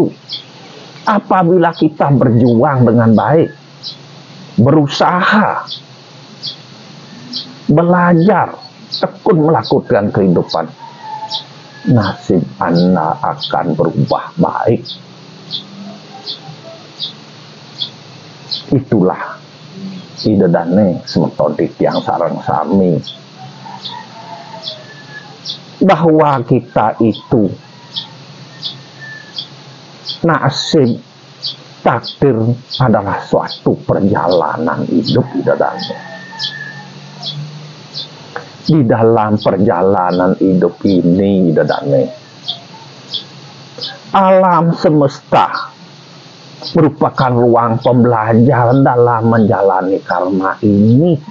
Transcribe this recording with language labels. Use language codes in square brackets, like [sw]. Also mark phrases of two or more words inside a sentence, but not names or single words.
[id] Apabila kita berjuang dengan baik, berusaha, belajar, tekun melakukan kehidupan, nasib Anda akan berubah baik. [ban] Itulah Ida Dane semeton yang sareng sami, [id] bahwa kita itu nasib, takdir adalah suatu perjalanan hidup [ban] Ida Dane. [id] Di dalam perjalanan hidup ini, [ban] Ida Dane, [id] alam semesta merupakan ruang pembelajaran dalam menjalani karma ini.